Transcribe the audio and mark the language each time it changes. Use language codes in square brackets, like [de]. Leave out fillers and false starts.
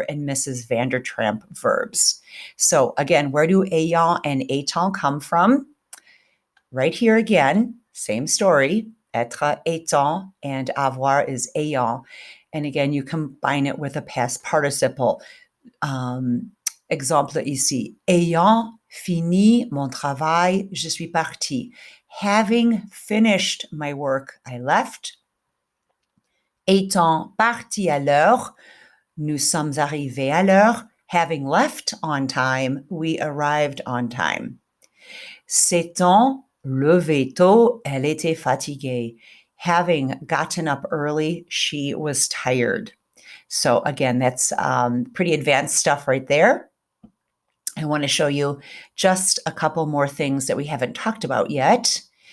[en] and Mrs. Vandertramp verbs. So again, where do ayant and étant come from? Right here again, same story, être, étant, and avoir is ayant. And again, you combine it with a past participle. [fr] Exemple ici, ayant fini mon travail, je suis parti. [en] Having finished my work, I left. [fr] Étant parti à l'heure, nous sommes arrivés à l'heure. [en] Having left on time, we arrived on time. [fr] S'étant levé tôt, elle était fatiguée. [en] Having gotten up early, she was tired. So again, that's pretty advanced stuff right there. I want to show you just a couple more things that we haven't talked about yet.